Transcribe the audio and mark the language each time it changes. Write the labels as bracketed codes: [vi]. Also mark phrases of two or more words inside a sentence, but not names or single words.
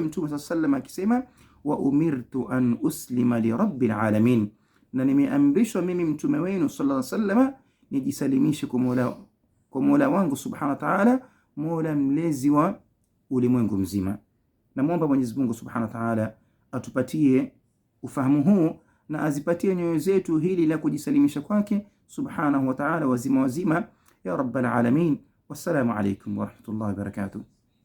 [sw] Mtume [ar] صلى الله عليه وسلم [sw] akisema [ar] وأمرت أن أسلم لرب العالمين, [sw] na nimeamrishwa mimi mtume wenu [ar] صلى الله عليه وسلم [sw] nijisalimishe kwa Mola wangu [ar] سبحانه وتعالى, [sw] Mola mlezi wa ulimwengu mzima. Namuomba Mwenyezi Mungu [ar] سبحانه وتعالى [sw] atupatie ufahamu huu na azipatie nyoyo zetu hili la kujisalimisha kwake [ar] سبحانه وتعالى [sw] wazima [ar] يا رب العالمين. والسلام عليكم ورحمة الله وبركاته.